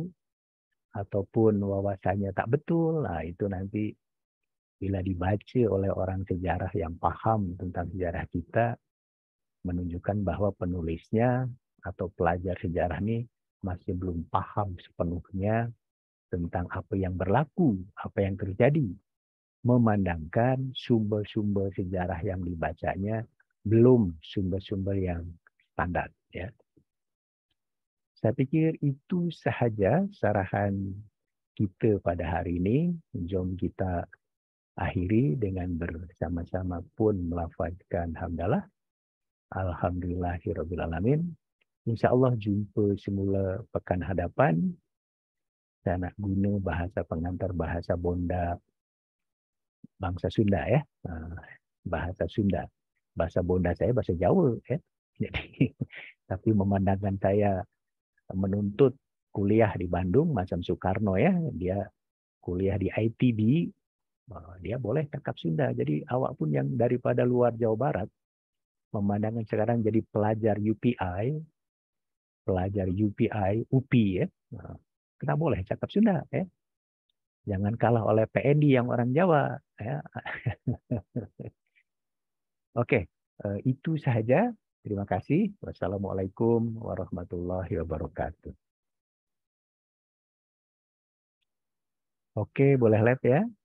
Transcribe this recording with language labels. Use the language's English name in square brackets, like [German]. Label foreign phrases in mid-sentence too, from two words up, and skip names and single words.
[Malay] ataupun wawasannya tak betul, nah itu nanti bila dibaca oleh orang sejarah yang paham tentang sejarah kita, menunjukkan bahwa penulisnya atau pelajar sejarah ini masih belum paham sepenuhnya tentang apa yang berlaku, apa yang terjadi, memandangkan sumber-sumber sejarah yang dibacanya belum sumber-sumber yang standar, ya. Saya pikir itu sahaja sarahan kita pada hari ini. Jom kita akhiri dengan bersama-sama pun melafazkan hamdalah. Alhamdulillahirrabbilalamin. InsyaAllah jumpa semula pekan hadapan. Saya nak guna bahasa pengantar bahasa Bonda bangsa Sunda, ya. Bahasa Sunda. Bahasa Bonda saya bahasa Jawa, ya. Jadi, tapi memandangkan saya menuntut kuliah di Bandung macam Soekarno, ya. Dia kuliah di ITB, dia boleh cakap Sunda. Jadi awak pun yang daripada luar Jawa Barat, memandangkan sekarang jadi pelajar UPI, UPI, ya. Kena boleh cakap Sunda, ya. Jangan kalah oleh PND yang orang Jawa, ya. Oke, itu sahaja. Terima kasih. [Arabic] والسلام عليكم ورحمة الله وبركاته. [Malay] Oke, boleh live, ya.